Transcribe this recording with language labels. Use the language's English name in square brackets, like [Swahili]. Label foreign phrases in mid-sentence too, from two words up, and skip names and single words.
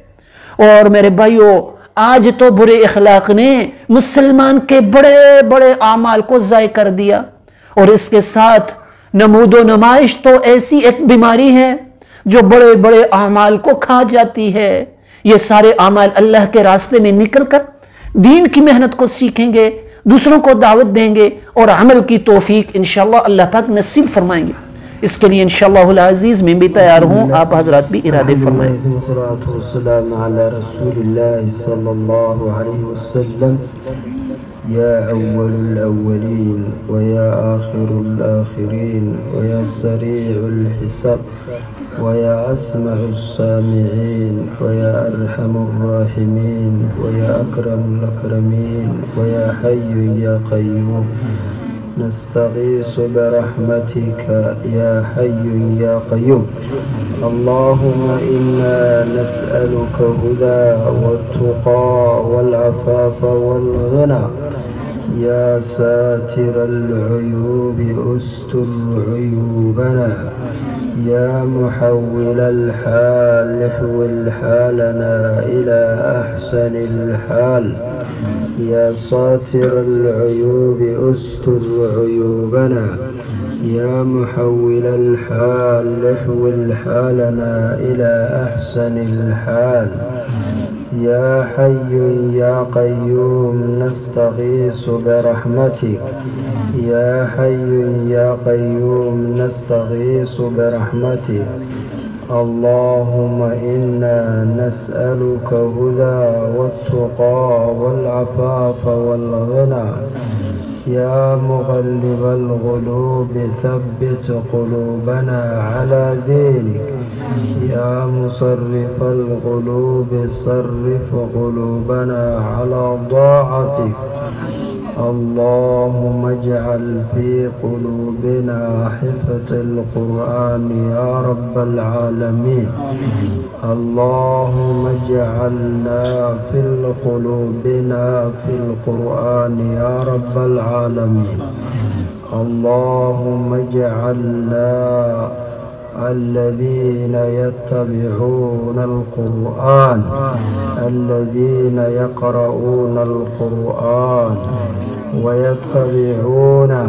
[Urdu] اور میرے بھائیوں، آج تو برے اخلاق نے مسلمان کے بڑے بڑے اعمال کو ضائع کر دیا، اور اس کے ساتھ نمود و نمائش تو ایسی ایک بیماری ہے جو بڑے بڑے اعمال کو کھا جاتی ہے۔ یہ سارے اعمال اللہ کے راستے میں نکل کر دین کی محنت کو سیکھیں گے، دوسروں کو دعوت دیں گے اور عمل کی توفیق انشاءاللہ اللہ پاک نصیب فرمائیں گے۔ اس کے لیے [Arabic] إن شاء الله العزيز [Urdu] میں بھی تیار ہوں، آپ حضرات بھی ارادے فرمائیں. [Arabic] يا أول الأولين ويا آخر الآخرين ويا سريع الحساب ويا أسمع السامعين ويا أرحم الراحمين ويا أكرم الأكرمين ويا حي يا قيوم نستغيث برحمتك يا حي يا قيوم. اللهم إنا نسألك الهدى والتقى والعفاف والغنى يا ساتر العيوب استر عيوبنا يا محول الحال حول حالنا إلى أحسن الحال يا ساتر العيوب استر عيوبنا يا محول الحال حول حالنا إلى أحسن الحال يا حي يا قيوم نستغيث برحمتك يا حي يا قيوم نستغيث برحمتك. اللهم إنا نسألك الهدى والتقى والعفاف والغنى يا مقلب القلوب ثبت قلوبنا على دينك يا مصرف القلوب صرف قلوبنا على طاعتك. اللهم اجعل في قلوبنا حفظ القرآن يا رب العالمين. اللهم اجعلنا في القلوبنا في القرآن يا رب العالمين. اللهم اجعلنا الذين يتبعون القرآن الذين يقرؤون القرآن ويتبعونه।